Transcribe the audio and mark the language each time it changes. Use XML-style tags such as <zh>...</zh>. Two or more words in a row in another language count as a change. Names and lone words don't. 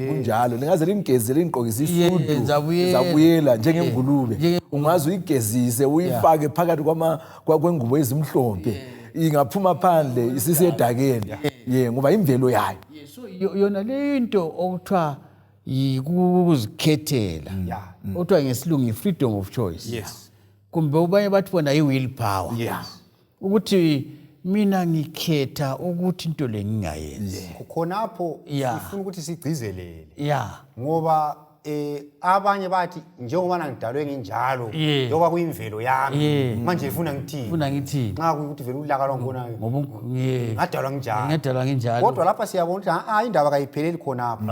<nd>kunjalo lingaze lingigezele ingqokisi isudu ngizabuyela njengengulube ungaze uyigezise uyifake phakathi kwengubo ezimhlophe ingaphuma phandle isisedakeni ngoba imvelo yayo so yona le into okuthiwa yikuzikhethela okuthiwa ngesilungu</nd> <en>freedom of choice</en> <nd>kumbe ubanye bathi bona i-</nd> <en>will power</en> <nd>ukuthi mina ngikhetha ukuthi into le ngingayenzi khonapho sifuna ukuthi sigcizelele ngoba abanye bathi njengoba ngidalwe nginjalo njengoba kuyimvelo yami manje ngifuna ngithini nxa kuyikuthi vele ulaka lwangibonayo ngadalwa nginjalo kodwa lapha siyabona ukuthi indaba kayipheleli khonapho</nd>